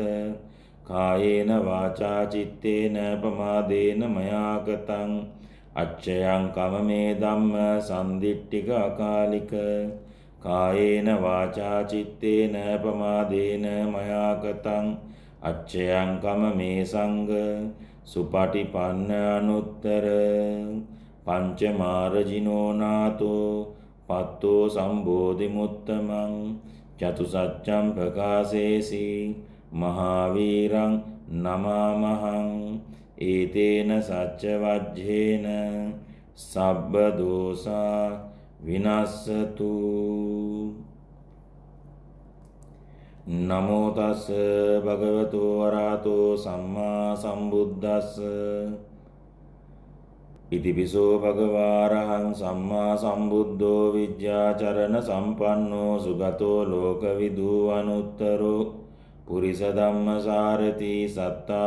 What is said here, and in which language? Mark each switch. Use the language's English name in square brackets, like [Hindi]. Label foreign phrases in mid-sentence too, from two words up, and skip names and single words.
[Pali] කායේන වාචා චිත්තේන පමාදේන මයා කතං අච්චයං කමමේ ධම්ම සන්දිට්ඨික අකාලික කායේන වාචා චිත්තේන පමාදේන මයා කතං අච්චයං කමමේ සංඝ සුපටිපන්න අනුත්තර පංචමාරජිනෝ නාතෝ පත්තෝ සම්බෝධි මුත්තමං චතුසත්‍යං ප්‍රකාශේසි මහාවීරං නමාමහං ඒතේන සච්ච වජ්ජේන සබ්බ දෝසා විනස්සතු. නමෝ තස් භගවතු වරහතෝ සම්මා සම්බුද්දස්ස ඉතිපිසෝ භගවාරහං සම්මා සම්බුද්ධෝ විද්‍යාචරණ සම්පන්නෝ සුගතෝ ලෝකවිදු අනුත්තරෝ පුරිස ධම්මසාරති සත්තා